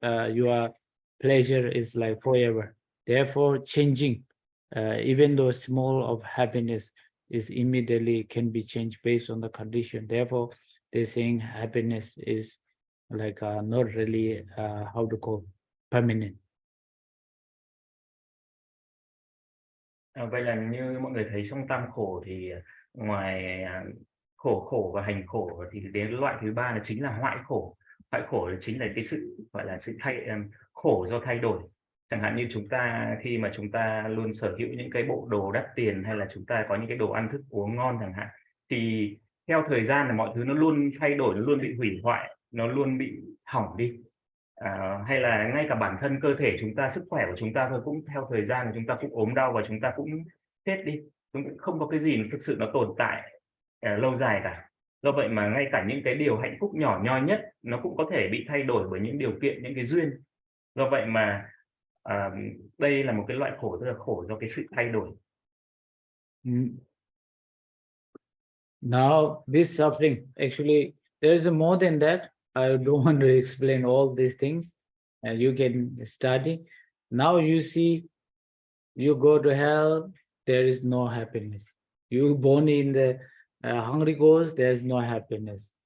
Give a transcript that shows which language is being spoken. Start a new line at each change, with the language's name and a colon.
English: Your pleasure is like forever. Therefore, changing, even though small of happiness is immediately can be changed based on the condition. Therefore, they're saying happiness is like not really how to call permanent.
Vietnamese: Vậy là như mọi người thấy trong tam khổ thì ngoài khổ và hành khổ thì đến loại thứ ba là chính là hoại khổ. Hoại khổ là chính là cái sự gọi là sự khổ do thay đổi. Chẳng hạn như chúng ta khi mà chúng ta luôn sở hữu những cái bộ đồ đắt tiền, hay là chúng ta có những cái đồ ăn thức uống ngon chẳng hạn, thì theo thời gian là mọi thứ nó luôn thay đổi, nó luôn bị hủy hoại, nó luôn bị hỏng đi. Hay là ngay cả bản thân cơ thể chúng ta, sức khỏe của chúng ta thôi, cũng theo thời gian là chúng ta cũng ốm đau và chúng ta cũng chết đi. Cũng không có cái gì thực sự nó tồn tại lâu dài cả. Do vậy mà ngay cả những cái điều hạnh phúc nhỏ nhoi nhất nó cũng có thể bị thay đổi bởi những điều kiện, những cái duyên. Do vậy mà đây là một cái loại khổ, tức là khổ do cái sự thay đổi.
English: Now this suffering, actually there is more than that. I don't want to explain all these things. You can study. Now you see, you go to hell, there is no happiness. You born in the hungry ghost, there is no happiness.